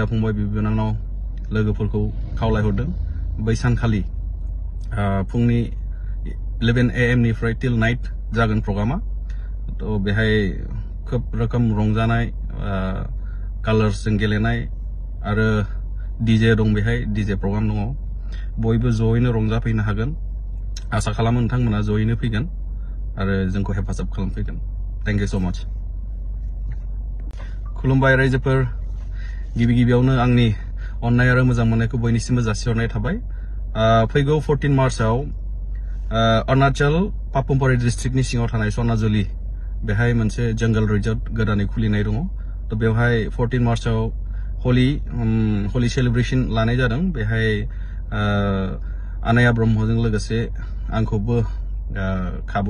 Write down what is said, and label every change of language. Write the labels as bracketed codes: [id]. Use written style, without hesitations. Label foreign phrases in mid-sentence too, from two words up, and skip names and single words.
[brx] फंबाय बिबोनानाव लोगोफोरखौ खावलायहरदों बै सानखालि फुंनि 11 AM निफ्राय [en] till night [brx] जागोन प्रग्रामा तो बेहाय खोब रोखोम रंजानाय कालार्सजों गेलेनाय आरो डीजे दं बेहाय [en] DJ program [brx] दङ बयबो जयैनो रंजाफैनो हागोन आसा खालामो नोंथांमोना जयैनो फैगोन आरो जोंखौ हेफाजाब खालामफैगोन [en] thank you so much [brx] खुलुमबाय रायजोफोर गिबियावनो आंनि अननाय आरो मोजां मोननायखौ बयनिसिमबो जासिहरनाय थाबाय फैगौ 14 मार्चआव अरुणाचल पापुमपारि डिस्ट्रिक्टनि सिङाव थानाय सनाजुलि बेहाय मोनसे जंगल रिजर्ट गोदानै खुलिनाय दङ तो बेवहाय 14 मार्चआव होली सेलिब्रेशन लानाय जादों बेहाय अनाया ब्रह्मजों लोगोसे आंखौबो खाबु